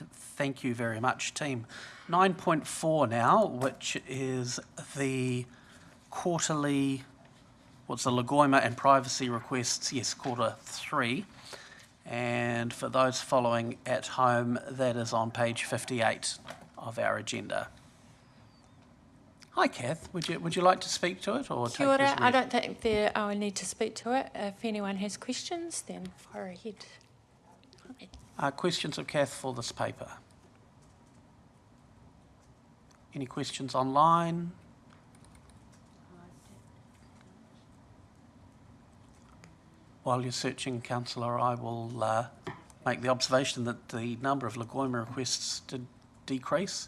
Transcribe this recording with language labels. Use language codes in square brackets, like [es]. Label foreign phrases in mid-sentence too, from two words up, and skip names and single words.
[en] Thank you very much, team. 9.4 now, which is the quarterly, what's the LGOIMA and privacy requests? Yes, quarter 3. And for those following at home, that is on page 58 of our agenda. Hi, Kath. Would you like to speak to it, or [mi] Kia ora. [en] I don't think I need to speak to it. If anyone has questions, then fire ahead. Questions of Kath for this paper? Any questions online? While you're searching, Councillor, I will make the observation that the number of LGOIMA requests did decrease.